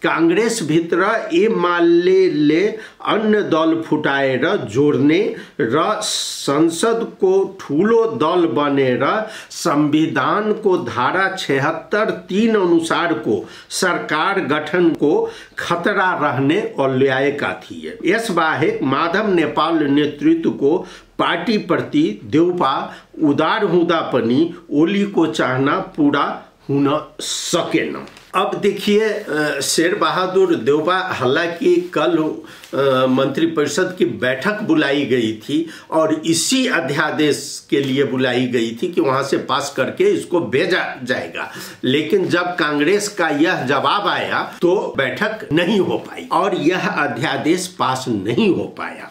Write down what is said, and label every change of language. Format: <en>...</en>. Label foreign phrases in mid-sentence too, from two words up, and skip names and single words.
<ne>कांग्रेस भित्र एमालेले अन्य दल फुटाएर जोड्ने र संसदको ठूलो दल बनेर संविधानको धारा 76(3) अनुसारको सरकार गठनको खतरा रहने ओल्याएका थिए। यसबाहेक माधव नेपाल नेतृत्वको पार्टी प्रति देउपा उदार हुँदा पनि ओलीको चाहना पूरा हुन सकेन।</ne> <hi>अब देखिए, शेर बहादुर देउपा, हालांकि कल मंत्रिपरिषद की बैठक बुलाई गई थी और इसी अध्यादेश के लिए बुलाई गई थी कि वहां से पास करके इसको भेजा जाएगा, लेकिन जब कांग्रेस का यह जवाब आया तो बैठक नहीं हो पाई और यह अध्यादेश पास नहीं हो पाया।</hi>